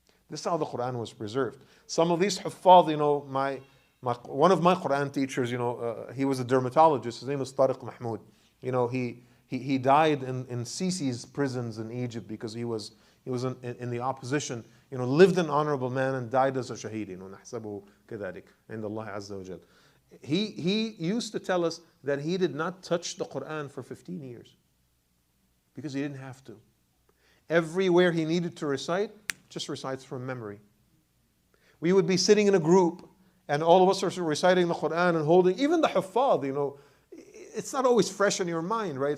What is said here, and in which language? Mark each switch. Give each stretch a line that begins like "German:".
English: This is how the Quran was preserved. Some of these huffaz, one of my Quran teachers, he was a dermatologist. His name was Tariq Mahmoud. he died in Sisi's prisons in Egypt because he was in the opposition, lived an honorable man and died as a shaheed.
Arabic: نحسبه كذلك عند الله عز وجل.
English: He used to tell us that he did not touch the Quran for 15 years because he didn't have to. Everywhere he needed to recite, just recites from memory. We would be sitting in a group and all of us are reciting the Quran and holding, even the Huffaz, it's not always fresh in your mind, right?